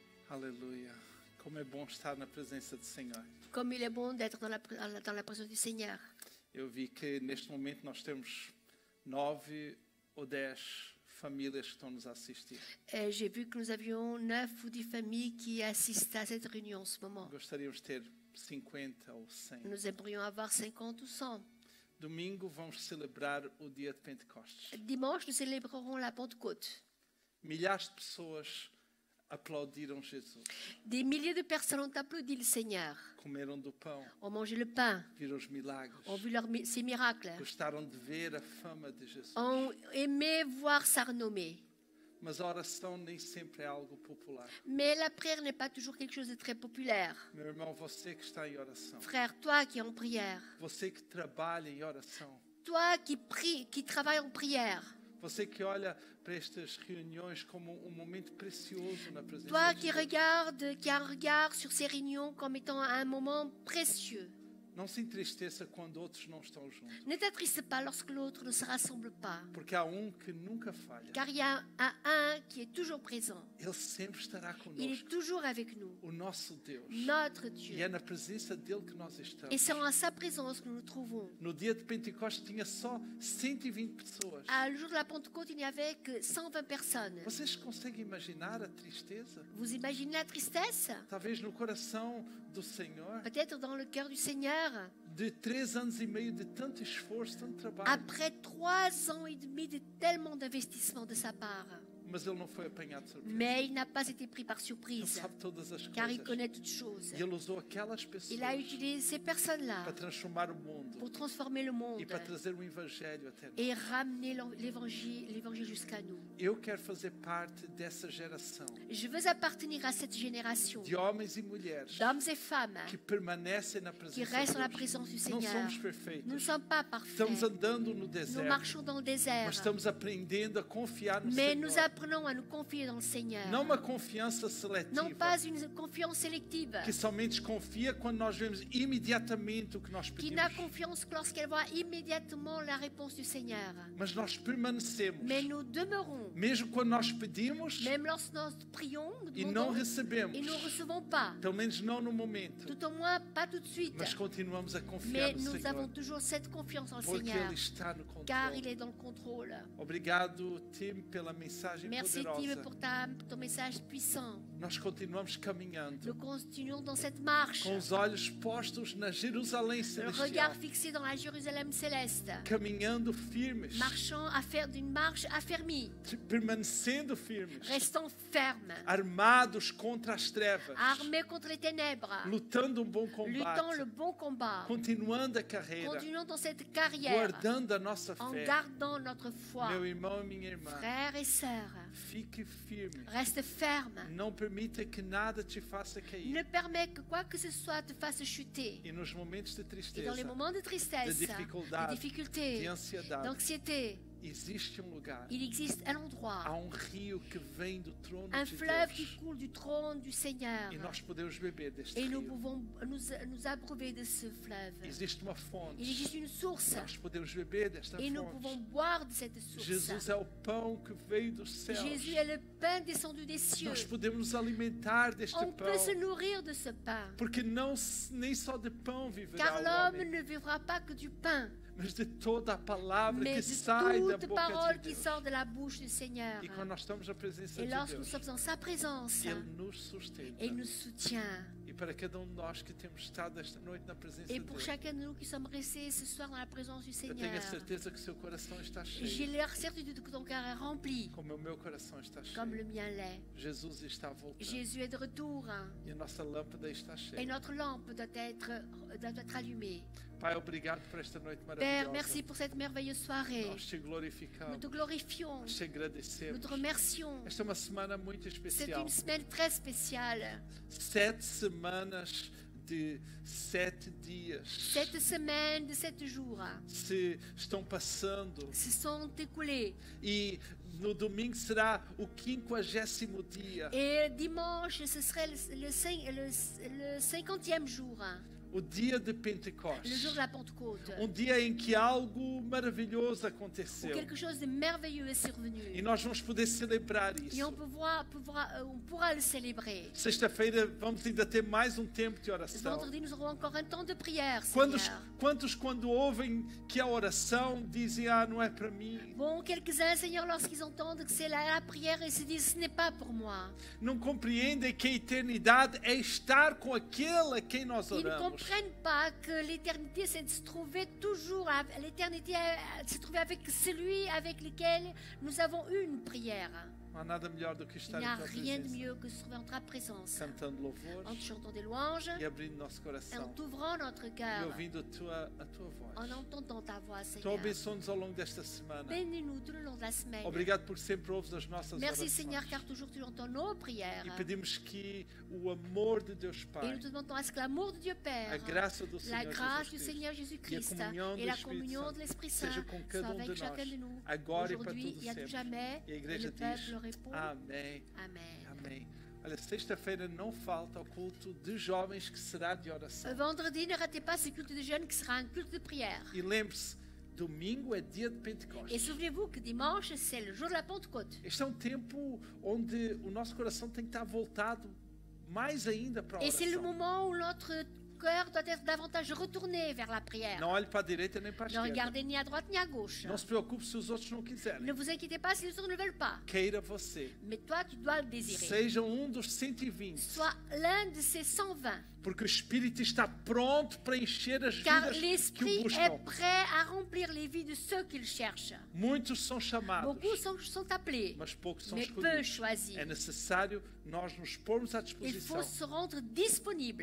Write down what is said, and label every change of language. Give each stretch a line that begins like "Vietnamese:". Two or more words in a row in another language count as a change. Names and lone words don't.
Portuguese: Aleluia. Como é bom estar na presença do Senhor.
French: Comme il est bon d'être dans la présence du Seigneur.
Portuguese: Eu vi que neste momento nós temos 9 ou 10 famílias que estão nos a assistir.
French: J'ai vu que nous avions 9 ou 10 familles qui assistent à cette réunion en ce moment.
Portuguese: Gostaríamos de ter 50 ou 100.
French: Nous aimerions avoir 50 ou 100.
Portuguese: Domingo vamos celebrar o dia de Pentecostes.
French: Dimanche, nous célébrerons la Pentecôte.
Portuguese: Milhares de pessoas aplaudiram Jesus.
French: Des milliers de personnes ont applaudi le Seigneur,
Portuguese: Comeram do pão,
French: ont mangé le pain,
Portuguese: viram os milagres,
French: ont vu ses miracles,
Portuguese: gostaram de ver a fama de Jesus.
French: ont aimé voir sa renommée.
Portuguese: Mas a oração nem sempre é algo popular.
French: Mais la prière n'est pas toujours quelque chose de très populaire.
Portuguese: Meu irmão, você que está em oração,
French: Frère, toi qui es en prière,
Portuguese: você que trabalha em oração,
French: toi qui prie, qui travaille en prière,
Portuguese: você que olha para estas reuniões como um momento precioso na presença
French: toi
Portuguese: de
French: qui
Portuguese: Deus.
French: regarde, qui a un regard sur ces réunions comme étant un moment précieux.
Portuguese: Não se entristeça quando outros não estão juntos,
French: Ne t'attriste pas lorsque l'autre ne se rassemble pas,
Portuguese: porque há que nunca falha.
French: car il y a un qui est toujours présent.
Portuguese: Ele sempre estará
French: Il est
Portuguese: conosco,
French: toujours avec nous,
Portuguese: o nosso Deus.
French: notre
Portuguese: E é
French: Dieu.
Portuguese: na presença dele que nós
French: Et
Portuguese: estamos.
French: c'est en sa présence que nous nous trouvons.
Portuguese: No dia de Pentecostes tinha só 120 pessoas.
French: Le jour de la Pentecôte, il n'y avait que 120 personnes.
Portuguese: Vocês conseguem imaginar a tristeza?
French: Vous imaginez la tristesse?
Portuguese: Talvez no coração do Senhor,
French: Peut-être dans le cœur du Seigneur,
Portuguese: de 3 anos e meio de tanto esforço, tanto trabalho.
French: après 3 ans et demi de tellement d'investissement de sa part.
Portuguese: Mas ele não foi apanhado de surpresa.
French: Mais il n'a pas été pris par
Portuguese: Ele
French: surprise,
Portuguese: sabe todas as
French: car il
Portuguese: coisas.
French: connaît toutes choses.
Portuguese: E ele usou aquelas
French: Il a
Portuguese: pessoas
French: utilisé ces personnes-là
Portuguese: para transformar o mundo
French: pour transformer le monde
Portuguese: e para trazer o evangelho até nós.
French: et ramener l'évangile jusqu'à nous.
Portuguese: Eu quero fazer parte dessa geração
French: Je veux appartenir à cette génération
Portuguese: de homens e mulheres
French: d'hommes et femmes
Portuguese: que permanecem na
French: qui
Portuguese: presença
French: restent en la
Portuguese: de Deus.
French: présence du
Portuguese: Não
French: Seigneur.
Portuguese: somos perfeitos.
French: Nous ne sommes pas
Portuguese: Estamos
French: parfaits.
Portuguese: andando no
French: Nous
Portuguese: deserto,
French: marchons dans le désert.
Portuguese: mas estamos aprendendo a confiar no
French: Mais nous
Portuguese: Senhor.
French: apprenons à nous confier dans le Seigneur.
Portuguese: Não uma confiança seletiva,
French: Non pas une confiance sélective
Portuguese: que somente confia quando nós vemos imediatamente o que nós
French: qui n'a
Portuguese: pedimos.
French: confiance que lorsqu'elle voit immédiatement la réponse du Seigneur.
Portuguese: Mas nós permanecemos,
French: Mais nous demeurons,
Portuguese: mesmo quando nós pedimos
French: même lorsque nous prions, nous
Portuguese: e não
French: demandons,
Portuguese: recebemos,
French: et nous ne recevons pas.
Portuguese: pelo menos não no momento,
French: Tout au moins, pas tout de suite.
Portuguese: mas continuamos a confiar
French: Mais
Portuguese: no
French: nous avons
Portuguese: Senhor,
French: toujours cette confiance en le
Portuguese: porque
French: Seigneur,
Portuguese: Ele está no
French: car il
Portuguese: controle.
French: est dans le contrôle.
Portuguese: Obrigado, Tim, pela mensagem
French: Merci Tim
Portuguese: poderosa.
French: pour ton message puissant.
Portuguese: Nós continuamos caminhando
French: Nous continuons dans cette marche,
Portuguese: com os olhos postos na Jerusalém
French: le
Portuguese: celestial,
French: regard fixé dans la Jérusalem céleste,
Portuguese: caminhando firmes,
French: marchant à faire d'une marche affermie,
Portuguese: permanecendo firmes,
French: restant ferme,
Portuguese: armados contra as trevas,
French: armés contre les ténèbres,
Portuguese: lutando bom
French: luttant le
Portuguese: combate,
French: bon combat,
Portuguese: continuando a carreira,
French: continuons dans cette carrière
Portuguese: guardando a nossa
French: en
Portuguese: fé.
French: gardant notre foi.
Portuguese: Meu irmão e minha irmã,
French: Frères et sœurs,
Portuguese: fique firme.
French: reste ferme.
Portuguese: Não permita que nada te faça cair.
French: Ne permets que quoi que ce soit te fasse chuter.
Portuguese: E nos momentos de
French: Et dans
Portuguese: tristeza,
French: les moments de tristesse,
Portuguese: de dificuldade,
French: de difficulté,
Portuguese: de ansiedade,
French: d'anxiété,
Portuguese: existe lugar.
French: il existe un endroit,
Portuguese: Há rio que vem do trono
French: un
Portuguese: de
French: fleuve qui
Portuguese: Deus.
French: coule du trône du Seigneur.
Portuguese: E nós podemos beber deste
French: Et nous
Portuguese: rio.
French: pouvons nous abreuver de ce fleuve.
Portuguese: Existe uma fonte.
French: Il existe une source
Portuguese: Nós podemos beber desta
French: et nous pouvons
Portuguese: fonte.
French: boire de cette source.
Portuguese: Jesus é o pão que veio dos céus.
French: Jésus est le pain descendu des cieux.
Portuguese: Nós podemos nos alimentar deste
French: On peut se
Portuguese: pão.
French: nourrir de ce pain,
Portuguese: Porque nem só de pão viverá
French: car
Portuguese: o
French: l'homme
Portuguese: homem,
French: ne vivra pas que du pain,
Portuguese: mas de toda a palavra
French: mais
Portuguese: que
French: de
Portuguese: sai da
French: toute
Portuguese: boca
French: parole
Portuguese: de
French: qui
Portuguese: Deus.
French: sort de la bouche du Seigneur.
Portuguese: E quando nós estamos na presença
French: Et
Portuguese: de
French: lorsque nous
Portuguese: Deus,
French: sommes en sa présence,
Portuguese: Ele nos sustenta.
French: il nous soutient.
Portuguese: E para cada de nós que temos estado esta noite na presença
French: Et
Portuguese: de
French: pour
Portuguese: Deus,
French: chacun de nous qui sommes restés ce soir dans la présence du
Portuguese: eu
French: Seigneur,
Portuguese: tenho a certeza que seu coração está
French: j'ai
Portuguese: cheio,
French: la certitude que ton cœur est rempli,
Portuguese: como o meu coração está
French: comme
Portuguese: cheio.
French: le mien l'est.
Portuguese: Jesus está voltando
French: Jésus est de retour
Portuguese: e a nossa lâmpada está
French: et
Portuguese: cheia.
French: notre lampe doit être allumée.
Portuguese: Pai, obrigado por esta noite
French: Père,
Portuguese: maravilhosa.
French: merci pour cette merveilleuse soirée.
Portuguese: Nós te
French: Nous
Portuguese: glorificamos,
French: te glorifions,
Portuguese: nós te
French: nous
Portuguese: agradecemos.
French: te remercions.
Portuguese: Esta é uma semana muito
French: C'est
Portuguese: especial.
French: une semaine très spéciale.
Portuguese: 7 semanas de 7 dias
French: Cette semaine de 7 jours
Portuguese: se estão passando
French: se sont écoulés.
Portuguese: e no domingo será o 50º dia.
French: Et dimanche, ce serait le 50e jour.
Portuguese: o dia de
French: le jour
Portuguese: Pentecostes.
French: de la Pentecôte,
Portuguese: Dia em que algo maravilhoso
French: où
Portuguese: aconteceu.
French: quelque chose de merveilleux est survenu.
Portuguese: E nós vamos poder celebrar
French: Et
Portuguese: isso.
French: on pourra le célébrer.
Portuguese: Sexta-feira vamos ainda ter mais um tempo de oração.
French: Vendredi, nous aurons encore un temps de prière, Seigneur.
Portuguese: Quantos quando ouvem que a oração, dizem, não é para mim.
French: Bon, quelques-uns, Seigneur, lorsqu'ils entendent que c'est la prière, ils se disent, ce n'est pas pour moi.
Portuguese: Não compreendem que a eternidade é estar com aquele a quem nós
French: Ils ne
Portuguese: oramos.
French: comprennent pas que l'éternité, c'est de se trouver toujours, l'éternité, se trouver avec celui avec lequel nous avons eu une prière.
Portuguese: Não há nada melhor do que
French: Il
Portuguese: estar
French: n'y
Portuguese: em
French: a
Portuguese: tua
French: rien de
Portuguese: presença,
French: mieux que se trouver en ta présence,
Portuguese: cantando
French: en
Portuguese: louvores
French: chantant des louanges,
Portuguese: e abrindo nosso
French: en
Portuguese: coração
French: t'ouvrant notre
Portuguese: e
French: cœur,
Portuguese: ouvindo a tua voz.
French: en entendant ta voix,
Portuguese: Então
French: Seigneur.
Portuguese: abençoa-nos ao longo desta semana.
French: Bénis-nous tout le long de la semaine.
Portuguese: Obrigado por sempre ouves as nossas
French: Merci,
Portuguese: orações.
French: Seigneur, car toujours tu entends nos prières.
Portuguese: E pedimos que o amor de Deus
French: Et
Portuguese: Pai,
French: nous te demandons à ce que l'amour de Dieu Père,
Portuguese: a graça do
French: la
Portuguese: Senhor
French: grâce du
Portuguese: Jesus
French: Seigneur
Portuguese: Cristo
French: Jésus-Christ
Portuguese: e a comunhão
French: et
Portuguese: do
French: la
Portuguese: Espírito
French: communion
Portuguese: Santo
French: de l'Esprit Saint
Portuguese: seja com
French: soit
Portuguese: cada
French: avec
Portuguese: de
French: chacun de
Portuguese: nós,
French: nous,
Portuguese: agora e para
French: aujourd'hui
Portuguese: todo
French: et à tout
Portuguese: sempre.
French: jamais.
Portuguese: E a
French: Et
Portuguese: igreja
French: le
Portuguese: diz,
French: peuple répond
Portuguese: amém,
French: Amen.
Portuguese: amém. Olha, sexta-feira não falta o culto de jovens que será de oração.
French: Vendredi, ne ratez pas ce culte de jeunes qui sera un culte de prière.
Portuguese: E lembre-se, domingo é dia de
French: Et
Portuguese: Pentecostes.
French: souvenez-vous que dimanche, c'est le jour de la Pentecôte.
Portuguese: Este é um tempo onde o nosso coração tem que estar voltado mais ainda para a
French: Et c'est le
Portuguese: oração.
French: moment où notre cœur doit être davantage retourné vers la prière.
Portuguese: Não olhe para a direita nem para a
French: Ne
Portuguese: esquerda.
French: regardez ni à droite ni à gauche.
Portuguese: Não se preocupe se os outros não quiserem.
French: Ne vous inquiétez pas si les autres ne veulent pas.
Portuguese: Queira você.
French: Mais toi, tu dois le désirer.
Portuguese: Seja dos 120.
French: Sois l'un de ces 120.
Portuguese: Porque o Espírito está pronto para encher as
French: Car
Portuguese: vidas que o
French: l'Esprit est
Portuguese: buscam.
French: prêt à remplir les vies de ceux qu'il cherche.
Portuguese: Muitos são chamados,
French: Beaucoup sont appelés,
Portuguese: mas poucos são
French: mais peu
Portuguese: escolhidos.
French: choisis.
Portuguese: É necessário nós nos pormos à
French: Il
Portuguese: disposição,
French: faut se rendre disponible,